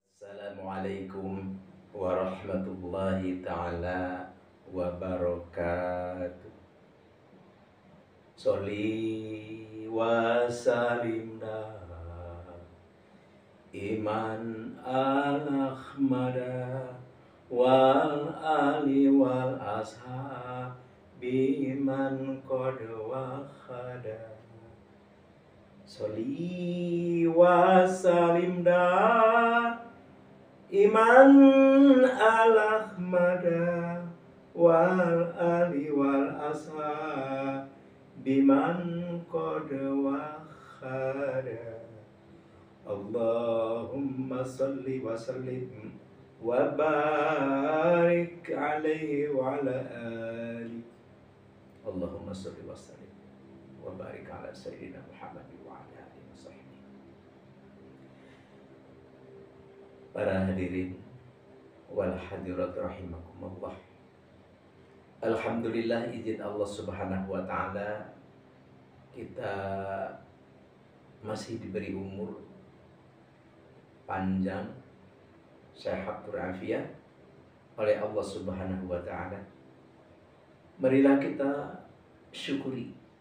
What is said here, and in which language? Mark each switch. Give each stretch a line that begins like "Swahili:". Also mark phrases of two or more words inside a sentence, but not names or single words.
Arabic: السلام عليكم ورحمة الله تعالى وبركاته. صلِّ وسلِّم إمان الأحمدَ والآلِ والأصحابِ من قد وخدا. صلِّ وسلِّم إمان الأحمدَ والآلِ والأصحابِ من قد وخدا. اللهم صل وسلم وبارك عليه وعلى آل. اللهم صل وسلم وبارك على سيدنا محمد وعلى آله وصحبه. Para الحاضرين والحاضرات رحمكم الله.
Indonesian: Alhamdulillah, izin
Arabic: الله سبحانه وتعالى
Indonesian: kita masih diberi umur panjang, sehat walafiat oleh
Arabic: الله سبحانه وتعالى.
Indonesian: Marilah kita syukuri.